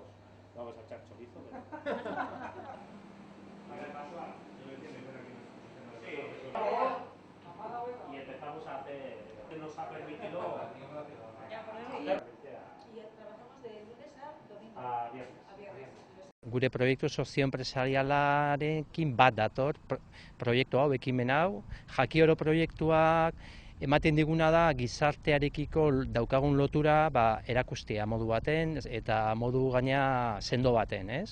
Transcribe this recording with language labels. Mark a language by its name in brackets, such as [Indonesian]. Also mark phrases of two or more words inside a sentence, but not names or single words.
[Spanish] Vamos a echar chorizo. Y empezamos a hacer, nos ha permitido Y trabajamos de lunes a domingo. a viernes. [Basque] Gure proiektu sozioenpresarialarekin bat dator proiektu hau, ekimen hau. Jakioro proiektuak ematen diguna da gizartearekiko daukagun lotura erakustea modu baten eta modu gaina sendo baten, ez?